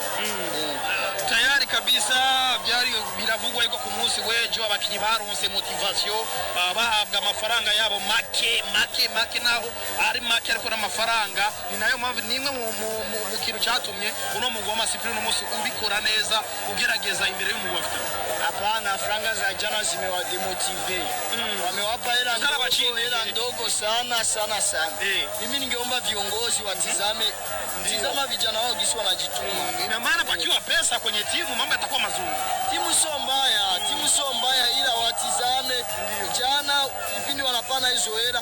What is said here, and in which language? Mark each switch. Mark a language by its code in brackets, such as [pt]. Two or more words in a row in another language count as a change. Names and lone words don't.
[rn] tayari kabisa byari biravugwa yuko ku munsi w'ejo abakinyi baronse motivation bahabwa amafaranga yabo make naho ari make ariko n'amafaranga ni nayo mpamvu nimwe mu kintu cyatumye uno mugwa Masipiri no munsi ubikora neza ugerageza imbere y'umugwa Vitaro. [sw] Hapana, franga za jana zimewademotive. Wamewapa hela ndogo sana. Mimi ningeomba viongozi watizame vijana wao gisi wanajituma. Ina maana pakiwa pesa kwenye timu mambo yatakuwa mazuri. Timu sio mbaya ila watizame jana kipindi wanapana hizo hela.